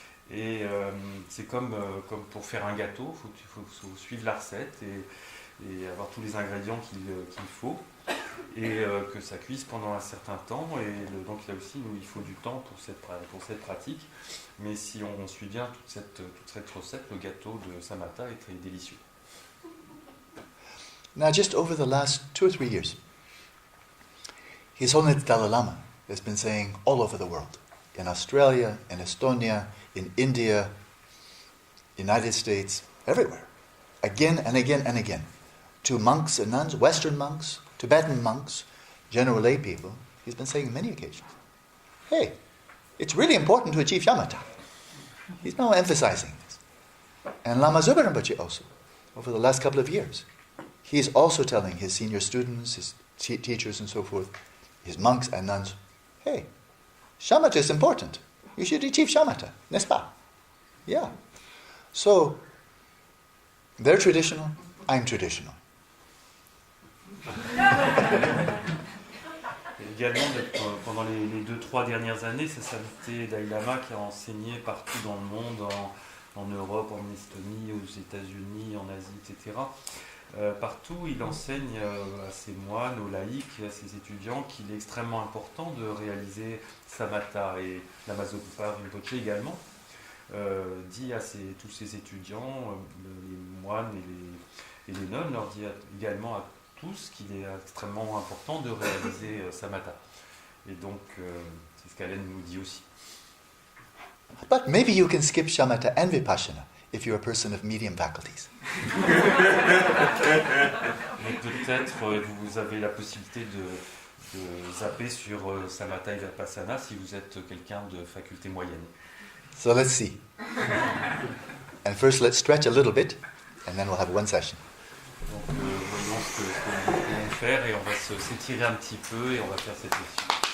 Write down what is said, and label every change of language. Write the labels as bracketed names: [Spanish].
[French] Et c'est comme pour faire un gâteau, il faut suivre la recette et avoir tous les ingrédients qu'il faut, et que ça cuise pendant un certain temps. Et donc là aussi, il faut du temps pour cette pratique. Mais si on suit bien toute cette recette, le gâteau de samatha est très délicieux. [English] Now, just over the last 2 or 3 years, His Holiness Dalai Lama has been saying all over the world, in Australia, in Estonia, in India, United States, everywhere, again and again and again, to monks and nuns, Western monks, Tibetan monks, general lay people, he's been saying on many occasions, hey, it's really important to achieve shamatha. He's now emphasizing this. And Lama Zopa Rinpoche also, over the last couple of years, he's also telling his senior students, his teachers and so forth, his monks and nuns, hey, shamatha is important. You should achieve shamatha, [French] n'est-ce pas? [English] Yeah. So, they're traditional, I'm traditional. [French] Également, pendant les 2-3 dernières années, c'est Sainte Dalai Lama qui a enseigné partout dans le monde, en Europe, en Estonie, aux États-Unis, en Asie, etc. Partout, il enseigne à ses moines, aux laïcs, à ses étudiants qu'il est extrêmement important de réaliser samatha. Et Lama Zopa Rinpoche également dit à tous ses étudiants, les moines et les nonnes, leur dit également à tous qu'il est extrêmement important de réaliser samatha. Et donc, c'est ce qu'Alain nous dit aussi. [English] But maybe you can skip shamatha and vipassana if you're a person of medium faculties. [French] Mais peut-être vous avez la possibilité de zapper sur samatha et vipassana si vous êtes quelqu'un de faculté moyenne. [English] So let's see. And first let's stretch a little bit, and then we'll have one session. [French] Donc voyons ce que nous pouvons faire et on va s'étirer un petit peu et on va faire cette session.